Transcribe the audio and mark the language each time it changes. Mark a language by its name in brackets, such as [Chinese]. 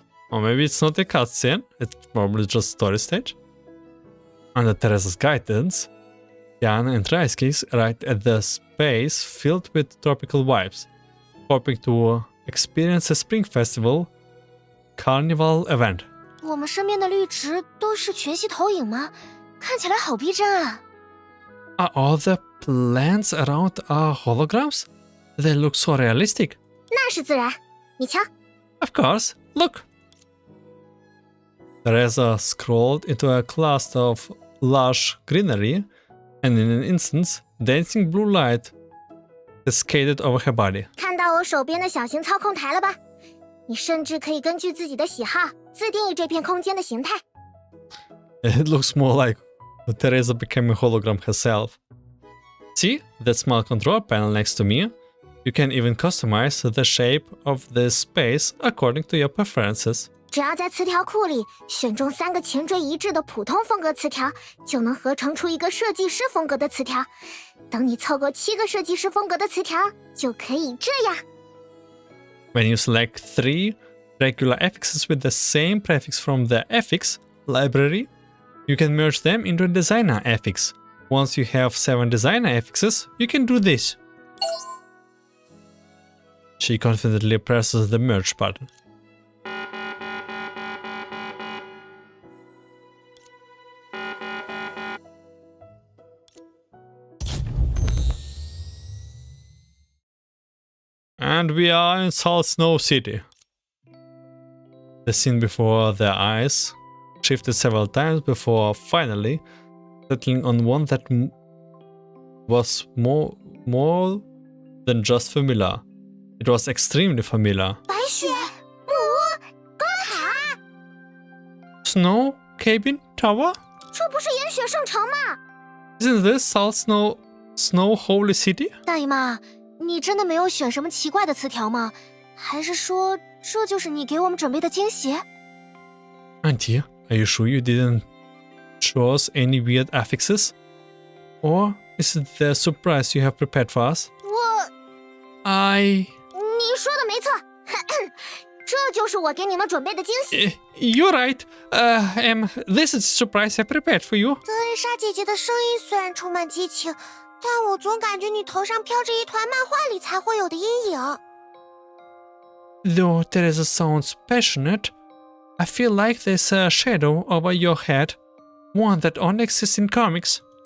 [English] Or maybe it's not a cutscene, it's probably just story stage. Under Teresa's guidance, Kiana and Rice Cake arrived at the space filled with tropical vibes, hoping to experience a spring festival carnival event. [Chinese] 我们身边的绿植都是全息投影吗？看起来好逼真啊！ [English] Are all the plants around holograms? They look so realistic. [Chinese] 那是自然，你瞧。 [English] Of course, look. Teresa scrolled into a cluster of lush greenery, and in an instant, dancing blue light cascaded over her body. [Chinese] 看到我手边的小型操控台了吧？你甚至可以根据自己的喜好自定义这片空间的形态。 [English] It looks more like Teresa became a hologram herself. See that small control panel next to me? You can even customize the shape of this space according to your preferences. [Chinese] 只要在词条库里选中3个前缀一致的普通风格词条，就能合成出一个设计师风格的词条。等你凑够7个设计师风格的词条，就可以这样。 [English] When you select 3 regular affixes with the same prefix from the affix library, you can merge them into a designer affix. Once you have 7 designer affixes, you can do this. She confidently presses the merge button. we are in Salt Snow City. The scene before their eyes shifted several times before finally settling on one that was more than just familiar. It was extremely familiar. [Chinese] 白雪木屋高塔， [English] Snow Cabin Tower? [Chinese] 这不是岩雪圣城吗？ [English] Isn't this Salt Snow Holy City? [Chinese] 大姨妈，你真的没有选什么奇怪的词条吗？还是说这就是你给我们准备的惊喜？ [English] Auntie, are you sure you didn't choose any weird affixes? Or is it the surprise you have prepared for us? [Chinese] 你说的没错，这就是我给你们准备的惊喜。 [English] You're right. This is the surprise I prepared for you. [Chinese] 德蕾莎姐姐的声音虽然充满激情，但我总感觉你头上飘着一团漫画里才会有的阴影。 [English] Though Teresa sounds passionate, I feel like there's a shadow over your head, one that only exists in comics.